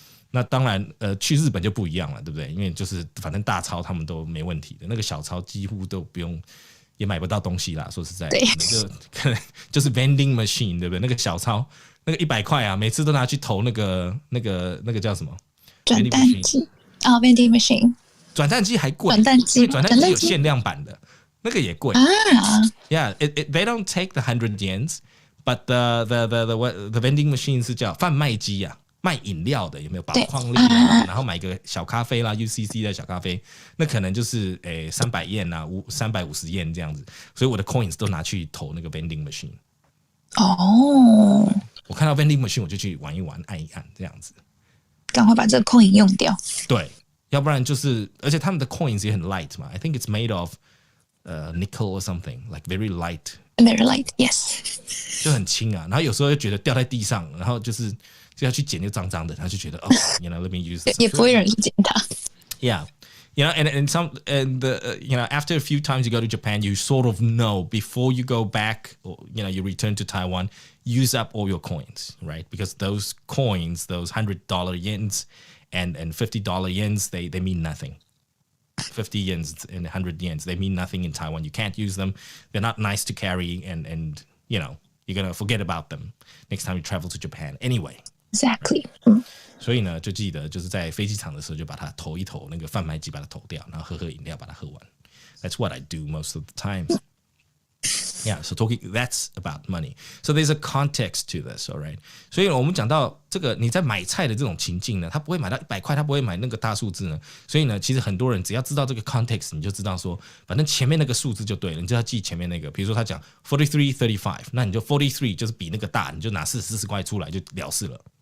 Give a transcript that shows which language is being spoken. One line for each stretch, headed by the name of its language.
Chinese: 那当然，去日本就不一样了，对不对？因为就是反正大钞他们都没问题的，那个小钞几乎都不用，也买不到东西啦。说实在，可能就是 vending machine， 对不对？那个小钞，那个100块啊，每次都拿去投那个叫什么？转蛋机啊 ，vending machine。转蛋机还贵，转蛋机，因为转蛋机有限量版的，那个也贵啊。
English: Yeah, they don't take the 100 yens, but the vending machine
Chinese: 是叫贩卖机啊。卖饮料的有没有宝矿力啊？然后买个小咖啡啦 ，UCC 的小咖啡，那可能就是300 yen 啊，350 yen 这样子。所以我的 coins 都拿去投那个 vending machine。哦，我看到 vending machine 我就去玩一玩，按一按这样子。赶快把这个 coin 用掉。对，要不然就是，而且他们的 coins 也很 light 嘛。
English: I think it's made of nickel or something, like very light. Very light, yes.
Chinese: 就很轻啊，然后有时候又觉得掉在地上，然后就要去捡就脏脏的，然后就觉得
English: let me use this.
Chinese: 也不会有人去捡它。
English: Yeah, after a few times you go to Japan, you sort of know before you go back or you return to Taiwan, use up all your coins, right? Because those coins, those $100 yens and $50 yens, they mean nothing. 50 yens and 100 yens, they mean nothing in Taiwan. You can't use them. They're not nice to carry, and you're gonna forget about them next time you travel to Japan. Anyway. Exactly.
Chinese: 所以呢，就记得就是在飞机场的时候，就把它投一投，那个贩卖机把它投掉，然后喝饮料把它喝完。
English: That's what I do most of the time. Yeah, so that's about money. So there's a context to this, all right?
Chinese: 所以我们讲到这个，你在买菜的这种情境呢，他不会买到100块，他不会买那个大数字呢。所以呢，其实很多人只要知道这个 context， 你就知道说，反正前面那个数字就对了，你就要记前面那个。比如说他讲 43.35， 那你就 43就是比那个大，你就拿40块出来就了事了。